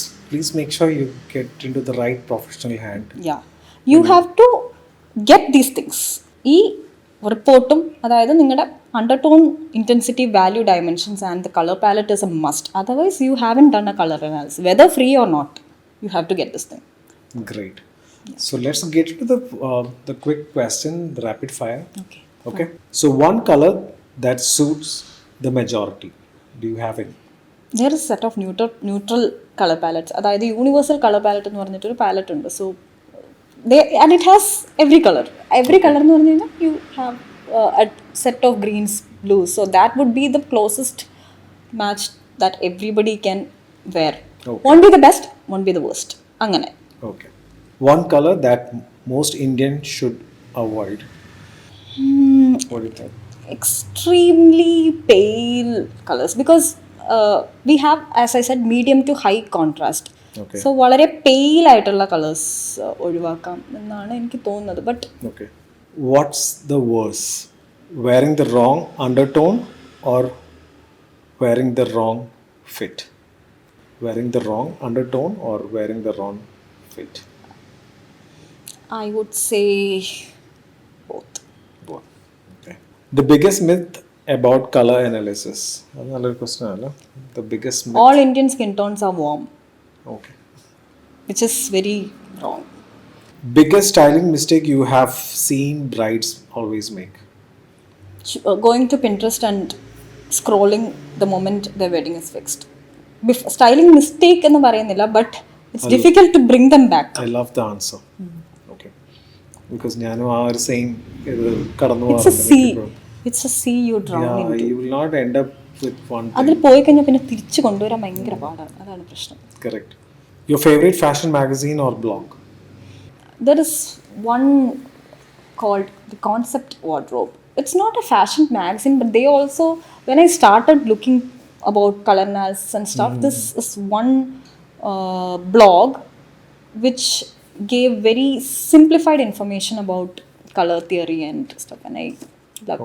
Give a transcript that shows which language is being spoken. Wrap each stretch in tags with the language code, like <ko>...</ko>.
<en>Please make sure you get into the right professional hand. Yeah, you have to get these things.</en> <ml>ഈ റിപ്പോർട്ടും, അതായത് നിങ്ങളുടെ</ml> <en>Undertone, intensity, value, dimensions and the colour palette is a must. Otherwise you haven't done a colour analysis, whether free or not. You have to get this thing. Great. Yeah. So let's get into the quick question, the rapid fire. Okay. So one color that suits the majority. Do you have any? There is a set of neutral color palettes.</en> <ml>അതായത് universal colour palette എന്ന് പറഞ്ഞിട്ടൊരു palette ഉണ്ട്.</ml> <en>so and it has every color</en> <ml>എന്ന് പറഞ്ഞു കഴിഞ്ഞാൽ</ml> <en>you have a set of greens, blues. So that would be the closest match that everybody can wear. Okay. Won't be the best, won't be the worst.</en> <ml>അങ്ങനെ.</ml> <en>Okay. One color that most Indians should avoid. What do you think? Extremely pale colors, because we have, as I said, medium to high contrast. Okay.</en> <ml>So വളരെ pale ആയിട്ടുള്ള colours ഒഴിവാക്കാം എന്നാണ് എനിക്ക് തോന്നുന്നത്.</ml> <en>But what's the worst, wearing the wrong undertone or wearing the wrong fit? Wearing the wrong undertone or wearing the wrong fit? I would say both. Both. Okay. The biggest myth about color analysis. Another question. The biggest myth. All Indian skin tones are warm, Okay. which is very wrong. Biggest styling mistake you have seen brides always make. Going to Pinterest and scrolling the moment their wedding is fixed. Styling mistake</en> <ml>എന്ന് പറയുന്നില്ല,</ml> <en>but it's difficult to bring them back. I love the answer. Okay.</en> <ml>Because ഞാനും ആ ഒരു same ഇത് കടന്നു</ml> <en>It's a sea. It's a sea you drown into. You will not end up with one</en> <ml>അതിൽ</ml> <en>thing.</en> <ml>പോയി കഴിഞ്ഞാൽ പിന്നെ തിരിച്ചു കൊണ്ടുവരാൻ ഭയങ്കര പാടാണ്. അതാണ് പ്രശ്നം.</ml> <en>Correct. Your favorite fashion magazine or blog? There is one called The Concept Wardrobe. It's not a fashion magazine, but they also, when I started looking about color analysis and stuff, this is one blog which gave very simplified information about color theory and stuff, and I loved</en>